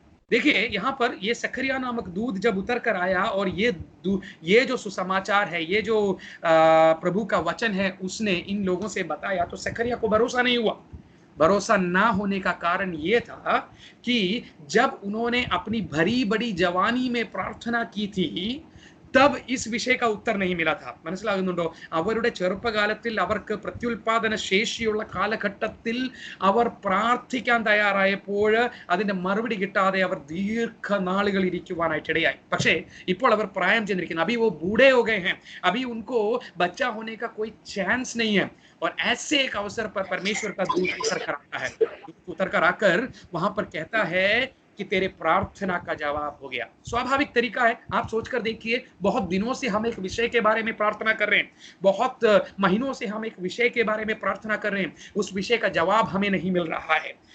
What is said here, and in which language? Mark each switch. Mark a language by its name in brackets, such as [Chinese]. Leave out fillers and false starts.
[Hindi] देखिए यहाँ पर ये जकरिया नामक दूत जब उतर कर आया और ये जो सुसमाचार है, ये जो प्रभु का वचन है, उसने इन लोगों से बताया तो जकरिया को भरोसा नहीं हुआ। भरोसा ना होने का कारण ये था कि जब उन्होंने अपनी भरी बड़ी जवानी में प्रार्थना की थी तब इस विषय का उत्तर नहीं मिला था। [Malayalam] മനസ്സിലാകുന്നുണ്ടോ? അവരുടെ ചെറുപ്പകാലത്തിൽ അവർക്ക് പ്രത്യുൽപാദന ശേഷിയുള്ള കാലഘട്ടത്തിൽ അവർ പ്രാർത്ഥിക്കാൻ തയ്യാറായപ്പോൾ അതിന്റെ മറുപടി കിട്ടാതെ അവർ ദീർഘനാളുകൾ ഇരിക്കുവാനായിട്ട് ഇടയായി। പക്ഷേ ഇപ്പോൾ അവർ പ്രായം ചെന്നിരിക്കുന്നു। [Hindi] अभी वो बूढ़े हो गए हैं, अभी उनको बच्चा होने का कोई चांस नहीं है। और ऐसे एक अवसर पर परमेश्वर का दूत उतर कर आकर वहां पर कहता है कि तेरे प्रार्थना का जवाब हो गया। स्वाभाविक तरीका है, आप सोचकर देखिए, बहुत दिनों से हम एक विषय के बारे में प्रार्थना कर रहे हैं, बहुत महीनों से हम एक विषय के बारे में प्रार्थना कर रहे हैं, उस विषय का जवाब हमें नहीं मिल रहा है।